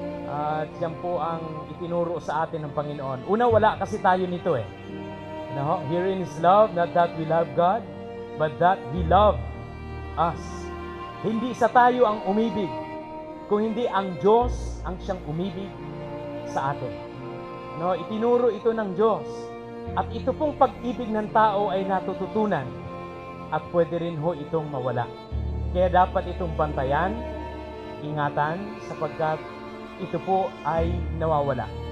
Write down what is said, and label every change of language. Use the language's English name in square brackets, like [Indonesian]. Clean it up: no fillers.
[Filipino] At yan po ang itinuro sa atin ng Panginoon. Una, wala kasi tayo nito eh. [English] Herein is love, not that we love God, but that He loved us. [Filipino] Hindi sa tayo ang umibig, kung hindi ang Diyos ang siyang umibig sa atin. Itinuro ito ng Diyos. At ito pong pag-ibig ng tao ay natututunan at pwede rin ho itong mawala. Kaya dapat itong bantayan, ingatan, sapagkat ito po ay nawawala.